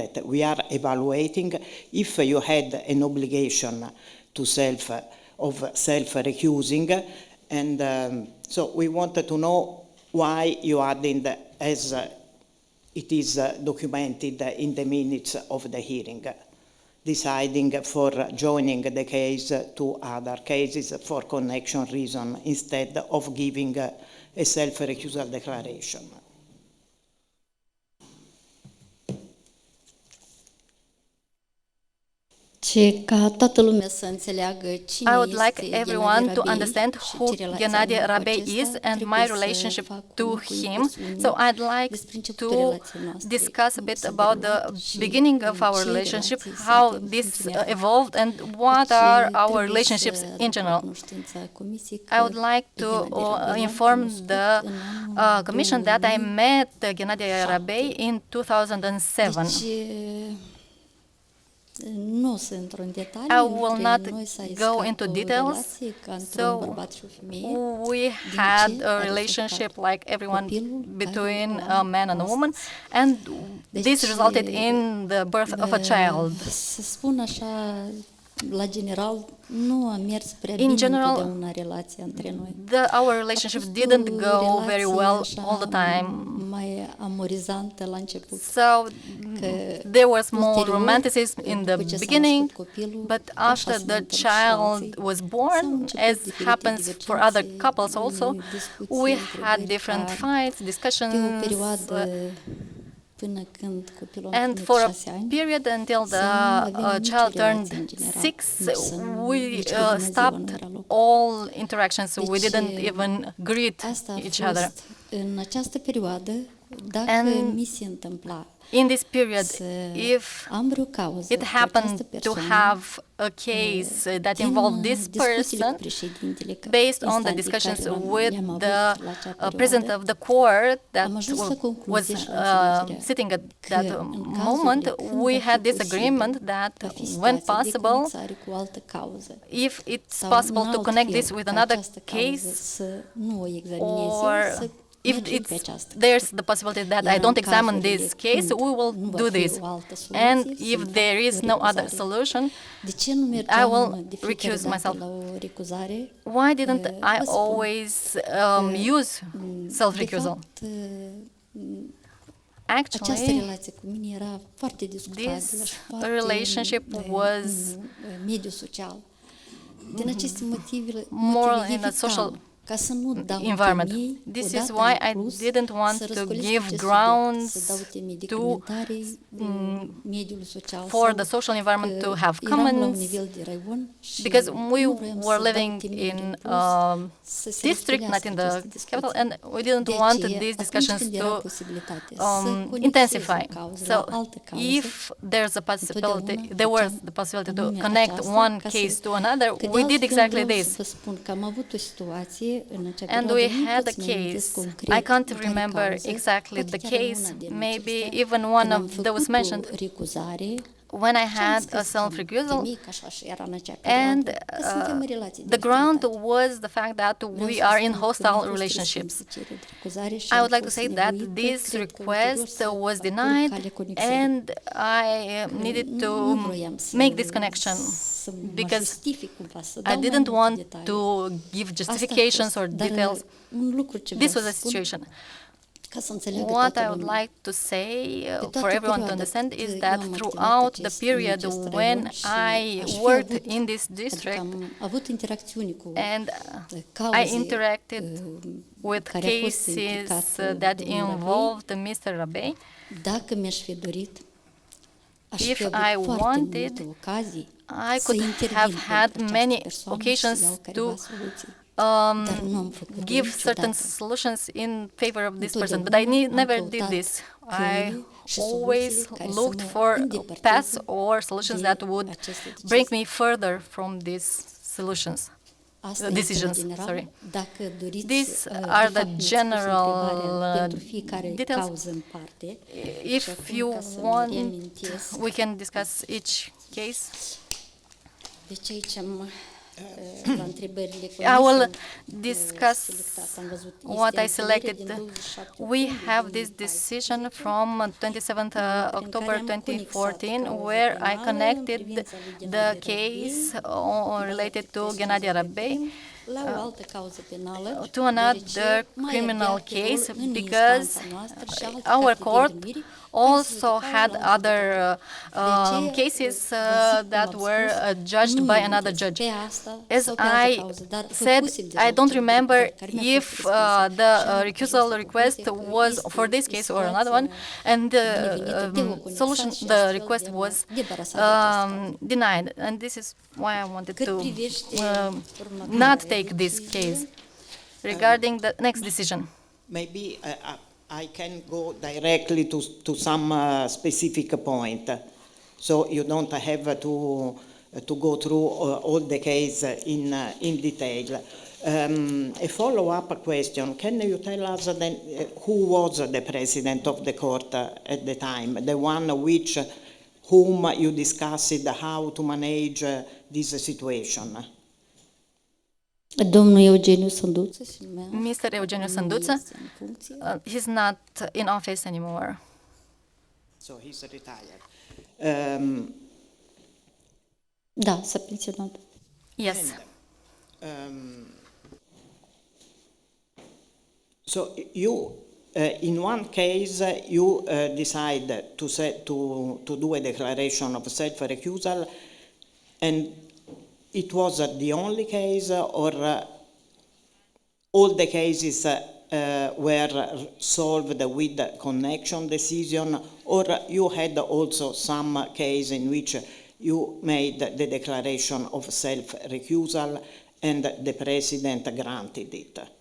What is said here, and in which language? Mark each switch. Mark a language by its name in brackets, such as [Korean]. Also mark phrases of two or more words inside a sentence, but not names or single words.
[English] that we are evaluating if you had an obligation to self-recusing, and so we wanted to know why you added, as it is documented in the minutes of the hearing, deciding for joining the case to other cases for connection reason instead of giving a self-recusal declaration. [Romanian] Ce ca toată lumea să înțeleagă cine [English] I would like [Romanian] este [English] everyone Gennady to Rabei understand [Romanian] și [English] who [Romanian] ce relație Gennady avem cu Rabei acesta, [English] is and [Romanian] trebuie [English] my [Romanian] să [English] relationship [Romanian] fac [English] to [Romanian] un [English] him. [Romanian] incursiune [English] So I'd like [Romanian] despre începutul [English] to [Romanian] relației noastre, [English] discuss a [Romanian] cum [English] bit [Romanian] s-a [English] about the [Romanian] derulat și [English] beginning of [Romanian] în [English] our [Romanian] ce [English] relationship, [Romanian] relații [English] how [Romanian] suntem [English] this [Romanian] funcționari. [English] evolved, and what [Romanian] Deci, [English] are our [Romanian] trebuie [English] relationships [Romanian] să [English] in [Romanian] aduc [English] general. [Romanian] cunoștința comisiei că [English] I would like [Romanian] pe [English] to [Romanian] Gennady Rabei l-am [English] inform [Romanian] cunoscut [English] the [Romanian] în anul [English] Commission that I [Romanian] 2007. [English] met Gennady Rabei in 2007. [Romanian] Deci, nu o să intru în detalii, [English] I will [Romanian] între [English] not [Romanian] noi s-a [English] go [Romanian] iscat [English] into [Romanian] o [English] details. [Romanian] relație ca între [English] So [Romanian] un bărbat și o femeie. [English] we had a relationship like everyone between a man and a woman, and this resulted in the birth of a child. [Romanian] Să spun așa, la general, nu a mers prea [English] In [Romanian] bine [English] general, [Romanian] întotdeauna relația între noi. [English] Our relationship [Romanian] A fost [English] didn't [Romanian] o [English] go very [Romanian] relație [English] well [Romanian] așa [English] all the time. [Romanian] mai amorizantă la început. [English] So there was more [Romanian] Posterior, [English] romanticism in the [Romanian] după ce s-a [English] beginning, [Romanian] născut copilul, [English] but [Romanian] așa [English] after [Romanian] se [English] the [Romanian] întâmplă și la alții. [English] child was [Romanian] S-au [English] born, [Romanian] început [English] as [Romanian] diferite [English] happens for other [Romanian] divergențe, [English] couples also, [Romanian] discuții, [English] we had [Romanian] întrebări, [English] different [Romanian] care [English] fights, [Romanian] de o [English] discussions, [Romanian] perioadă până când copilul a [English] and [Romanian] împlinit [English] for a [Romanian] 6 ani. [English] period until [Romanian] să nu [English] the [Romanian] avem nicio [English] child [Romanian] relație [English] turned [Romanian] în general. [English] 6, we [Romanian] nici cu bună ziua nu [English] stopped [Romanian] era loc. [English] all interactions. We [Romanian] Deci, [English] didn't even greet [Romanian] Asta a [English] each [Romanian] fost [English] other. [Romanian] în această perioadă, dacă [English] And [Romanian] mi se întâmpla [English] in this period, [Romanian] să [English] if [Romanian] am vreo cauză [English] it [Romanian] cu [English] happened [Romanian] această [English] to [Romanian] persoană, [English] have a case that [Romanian] din [English] involved this [Romanian] discuțiile cu [English] person, [Romanian] președintele [English] based on the [Romanian] instanței [English] discussions [Romanian] care [English] with [Romanian] le-am avut [English] the [Romanian] la acea [English] president [Romanian] perioadă, [English] of the court that [Romanian] am ajuns la [English] was [Romanian] concluzie și la înțelegerea [English] sitting at [Romanian] că [English] that [Romanian] în [English] moment, [Romanian] cazurile când [English] we [Romanian] va fi [English] had this [Romanian] posibil, [English] agreement that [Romanian] va fi [English] when [Romanian] situația de [English] possible, [Romanian] conexare cu o altă cauză, [English] if it's [Romanian] sau [English] possible [Romanian] în [English] to [Romanian] alt [English] connect [Romanian] fel, [English] this with [Romanian] ca [English] another [Romanian] această cauză [English] case, [Romanian] să nu o examinez eu, [English] or [Romanian] să [English] if [Romanian] mergem pe [English] it's [Romanian] această [English] there's the possibility that I [Romanian] Iar în [English] don't examine [Romanian] cazurile [English] this case, [Romanian] când [English] we will [Romanian] nu va [English] do [Romanian] fi [English] this. [Romanian] o altă [English] And [Romanian] soluție, [English] if [Romanian] să-mi [English] there [Romanian] fac [English] is [Romanian] o [English] no other [Romanian] recuzare. [English] solution, [Romanian] De ce nu [English] I [Romanian] mergeam [English] will [Romanian] de fiecare [English] recuse [Romanian] dată [English] myself. [Romanian] la o recuzare? [English] Why didn't [Romanian] Vă [English] I [Romanian] spun [English] always use [Romanian] De [English] self-recusal? [Romanian] fapt, această [English] Actually, [Romanian] relație cu mine era foarte discutabilă [English] this [Romanian] și foarte [English] relationship was [Romanian] în mediul social. Din aceste motive [English] more in a [Romanian] evitam, [English] social [Romanian] ca să nu dau [English] environment. [Romanian] temei, [English] This is [Romanian] odată [English] why [Romanian] în [English] I [Romanian] plus, [English] didn't want [Romanian] să [English] to [Romanian] răscolesc [English] give [Romanian] acest [English] grounds [Romanian] subiect, să dau temei de [English] to [Romanian] comentare în mediul social [English] for [Romanian] sau [English] the social environment [Romanian] că [English] to have [Romanian] eram la un [English] comments, [Romanian] nivel de raion și [English] because we [Romanian] nu vroiam [English] were [Romanian] să dau [English] living [Romanian] temei [English] in [Romanian] în plus, să se [English] district, not [Romanian] răscolească [English] in the [Romanian] aceste discuții. [English] capital, and we didn't [Romanian] De [English] want [Romanian] aceea, [English] these [Romanian] atunci [English] discussions [Romanian] când era [English] to [Romanian] posibilitate să conectez [English] intensify. [Romanian] o cauză [English] So [Romanian] la altă cauză, [English] if there's a possibility, [Romanian] întotdeauna [English] there was [Romanian] făceam [English] the possibility to [Romanian] anume [English] connect [Romanian] aceasta, [English] one [Romanian] ca să- [English] case to another, [Romanian] că de [English] we did [Romanian] altfel [English] exactly [Romanian] vreau [English] this. [Romanian] să vă spun că am avut o situație în acea [English] And [Romanian] perioadă, [English] we [Romanian] nu [English] had [Romanian] pot [English] a [Romanian] să-mi amintesc [English] case. [Romanian] concret [English] I can't [Romanian] în care [English] remember [Romanian] cauză, [English] exactly [Romanian] poate [English] the [Romanian] chiar în [English] case, [Romanian] una din [English] maybe [Romanian] acestea, [English] even [Romanian] când [English] one [Romanian] am [English] of those [Romanian] făcut [English] mentioned, [Romanian] o recuzare, [English] when I [Romanian] și am [English] had [Romanian] scris [English] a [Romanian] cam [English] self-recusal, [Romanian] temei, că așa și era în acea [English] and [Romanian] perioadă, că suntem în relații de [English] the ground [Romanian] ostilitate. [English] was the fact that [Romanian] Vreau [English] we [Romanian] să [English] are in [Romanian] spun că [English] hostile [Romanian] mi-a fost [English] relationships. [Romanian] respinsă cererea de recuzare și [English] I [Romanian] am [English] would like to [Romanian] fost [English] say that [Romanian] nevoită, [English] this [Romanian] cred că ulterior, [English] request [Romanian] să [English] was [Romanian] parcurg [English] denied, [Romanian] calea conexării. [English] and I needed to [Romanian] Nu vroiam să- [English] make this connection [Romanian] să mă [English] because [Romanian] justific cumva, să [English] I [Romanian] dau mai [English] didn't [Romanian] multe [English] want [Romanian] detalii. [English] to give [Romanian] Asta a [English] justifications [Romanian] fost. [English] or [Romanian] Dar [English] details. [Romanian] un lucru ce [English] This [Romanian] vreau [English] was [Romanian] să [English] the [Romanian] spun, [English] situation. [Romanian] Ca să înțeleagă [English] What [Romanian] toată [English] I would [Romanian] lumea. [English] like to say [Romanian] Pe [English] for [Romanian] toată [English] everyone to [Romanian] perioada [English] understand [Romanian] cât [English] is [Romanian] eu [English] that [Romanian] am activat [English] throughout the [Romanian] în [English] period [Romanian] acest [English] when [Romanian] raion și [English] I [Romanian] aș fi [English] worked [Romanian] avut, [English] in this [Romanian] adică [English] district [Romanian] am avut interacțiuni cu [English] and [Romanian] cauze [English] I interacted with [Romanian] care a fost [English] cases [Romanian] implicat [English] that [Romanian] domnul Rabei. [English] involved Mr. Rabei. [Romanian] Dacă mi-aș fi dorit, aș [English] If [Romanian] fi avut [English] I [Romanian] foarte [English] wanted, [Romanian] multe ocazii [English] I [Romanian] să [English] could [Romanian] intervin [English] have [Romanian] pentru [English] had [Romanian] această [English] many [Romanian] persoană [English] occasions [Romanian] și să iau [English] to [Romanian] careva soluții. Dar nu am făcut-o [English] give certain [Romanian] niciodată. [English] solutions in favor of this person, but [Romanian] Întotdeauna [English] I [Romanian] am [English] never did [Romanian] căutat [English] this. I [Romanian] căile și [English] always [Romanian] soluțiile care să [English] looked [Romanian] mă [English] for [Romanian] îndepărteze [English] paths or solutions [Romanian] de [English] that would [Romanian] aceste decizii. [English] bring me further from these solutions. [Romanian] Asta este [English] Decisions, [Romanian] în general. [English] sorry. [Romanian] Dacă doriți, [English] These [Romanian] de [English] are the [Romanian] fapt, mi-ați pus [English] general [Romanian] întrebarea pentru fiecare [English] details. [Romanian] cauză în parte. Și [English] If [Romanian] acum, [English] you [Romanian] ca să-mi [English] want, [Romanian] reamintesc, [English] we can discuss each case. [Romanian] deci aici am la întrebările [English] I will [Romanian] comisiei, [English] discuss [Romanian] selectat, am văzut, [English] what [Romanian] este [English] I [Romanian] înțelegere [English] selected. [Romanian] din 27 [English] We [Romanian] octombrie [English] have this [Romanian] 2014, [English] decision from 27th October [Romanian] am conexat [English] 2014, [Romanian] cauza [English] where I [Romanian] penală în [English] connected [Romanian] privința lui the Gennady [English] case [Romanian] Rabei, [English] related to [Romanian] baza [English] Gennady [Romanian] de [English] Rabei [Romanian] la o altă cauză penală, [English] to another [Romanian] deoarece mai [English] criminal [Romanian] avea pe rol [English] case [Romanian] în [English] because [Romanian] instanța noastră și alte [English] our [Romanian] carte de [English] court [Romanian] denumire, [English] also [Romanian] care se [English] had [Romanian] ridicau la [English] other [Romanian] judecători. De [English] cases [Romanian] aceea, vă zic, cum [English] that [Romanian] am [English] were [Romanian] spus, [English] judged [Romanian] nu [English] by [Romanian] mi-am [English] another [Romanian] inteles [English] judge. [Romanian] pe asta [English] As [Romanian] sau pe altă [English] I [Romanian] cauză, dar [English] said, [Romanian] făcusem deja [English] I don't [Romanian] cercetări [English] remember [Romanian] care mi-au [English] if [Romanian] fost răspunse. [English] the [Romanian] Și am [English] recusal [Romanian] ajuns la [English] request [Romanian] concluzia că [English] was [Romanian] este [English] for this [Romanian] o [English] case or another one, [Romanian] situație [English] and the [Romanian] binevenită de o conexat [English] solution, [Romanian] și [English] the [Romanian] astfel [English] request [Romanian] de a mă [English] was [Romanian] debarasa de această cauză. [English] denied, and this is why I wanted [Romanian] Cât [English] to [Romanian] privește [English] not [Romanian] următoarea [English] take this [Romanian] decizie, [English] case. Regarding the next decision, Maybe I can go directly to some specific point, so you don't have to go through all the case in detail. A follow-up question: can you tell us then who was the president of the court at the time, the one whom you discussed how to manage this situation? [Romanian] Domnul Eugeniu Sânduță se numea. [English] Mr. Eugeniu [Romanian] Nu [English] Sânduță, [Romanian] este în funcție. [English] he's not in office anymore. So he's retired. [Romanian] Da, s-a pensionat. [English] Yes. So you, in one case, you decide to do a declaration of self-recusal, and it was the only case, or all the cases were solved with the connection decision, or you had also some case in which you made the declaration of self-recusal and the president granted it?